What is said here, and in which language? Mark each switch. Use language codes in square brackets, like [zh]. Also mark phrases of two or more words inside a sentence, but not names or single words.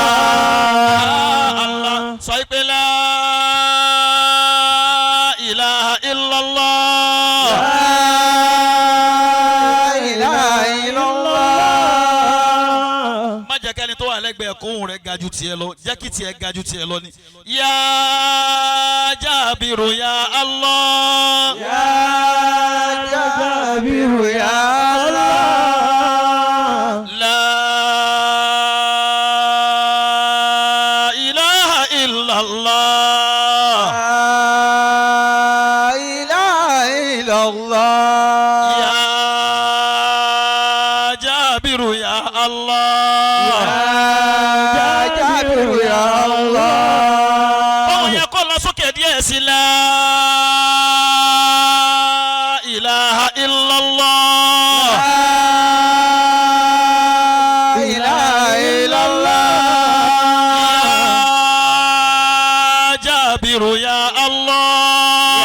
[yo] Allah sọ pé [ar] لا إله إلا الله. لا إله إلا الله. [yo] má jẹ́ kẹ́ni tó wà lẹ́gbẹ̀ẹ́ kóhùn rẹ̀ ga ju tiẹ̀ lọ jẹ́ kí tiẹ̀ ga ju tiẹ̀ lọ ni. [ar] يا جابر يا الله. يا جابر يا الله. لا إله إلا الله. لا إله إلا الله. يا جابر يا الله. يا جابر يا الله. [yo] ọmọ yẹn kọ́ lọ sókè díẹ̀ sí [ar] لا إله إلا الله. لا إله إلا الله. يا جابر يا الله.